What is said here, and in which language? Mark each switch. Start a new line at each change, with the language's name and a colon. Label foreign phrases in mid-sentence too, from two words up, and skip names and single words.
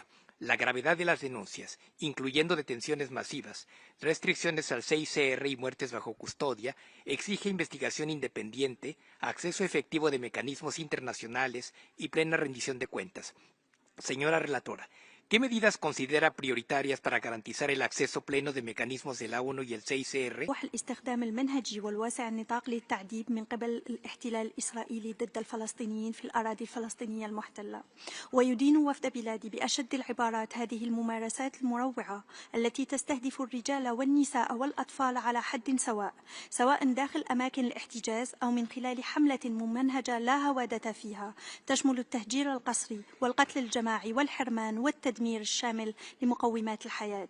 Spanish: La gravedad de las denuncias, incluyendo detenciones masivas, restricciones al CICR y muertes bajo custodia, exige investigación independiente, acceso efectivo de mecanismos internacionales y plena rendición de cuentas. Señora relatora, ¿qué medidas considera prioritarias para garantizar el acceso pleno de mecanismos de la ONU y el CICR?
Arabic: الاستخدام المنهجي والواسع النطاق للتعذيب من قبل الاحتلال الإسرائيلي ضد الفلسطينيين في الأراضي الفلسطينية المحتلة، ويدين وفد بلادي بأشد العبارات هذه الممارسات المروعة التي تستهدف الرجال والنساء والأطفال على حد سواء داخل أماكن الاحتجاز أو من خلال حملة ممنهجة لا هوادة فيها تشمل التهجير القسري والقتل الجماعي والحرمان والتدمير الشامل لمقومات الحياة.